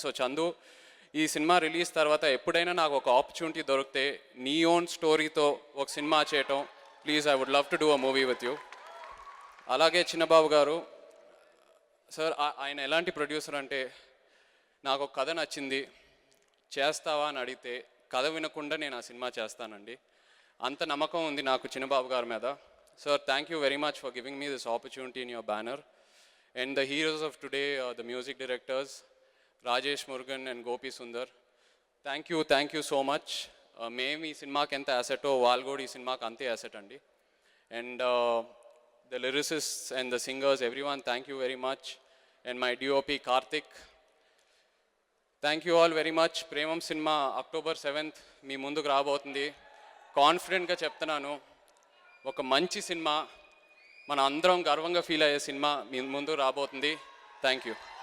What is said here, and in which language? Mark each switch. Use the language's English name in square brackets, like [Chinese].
[Telugu] So Chandu, ఈ cinema release తర్వాత ఎప్పుడైనా నాకు ఒక ఆపర్చునిటీ దొరికితే నీ ఓన్ స్టోరీతో ఒక సినిమా చేయటం, [English] Please I would love to do a movie with you. [Telugu] అలాగే చిన్నబాబు గారు సార్, ఆయన ఎలాంటి ప్రొడ్యూసర్ అంటే, నాకు ఒక కథ నచ్చింది చేస్తావా అని అడిగితే కథ వినకుండా నేను ఆ సినిమా చేస్తానండి. అంత నమ్మకం ఉంది నాకు చిన్నబాబు గారి మీద. [English] Sir, thank you very much for giving me this opportunity in your banner. And the heroes of today are the music directors, Rajesh Murugan and Gopi Sundar. Thank you so much. [Telugu] మేము ఈ సినిమాకి ఎంత అసెటో వాళ్ళు కూడా ఈ సినిమాకి అంతే asset అండి. [English] And the lyricists and the singers, everyone, thank you very much. And my DOP Karthik, thank you all very much. [Telugu] Premam cinema October 7th మీ ముందుకు రాబోతుంది. కాన్ఫిడెంట్గా చెప్తున్నాను, ఒక మంచి సినిమా, మన అందరం గర్వంగా ఫీల్ అయ్యే సినిమా మీ ముందు రాబోతుంది. [English] Thank you.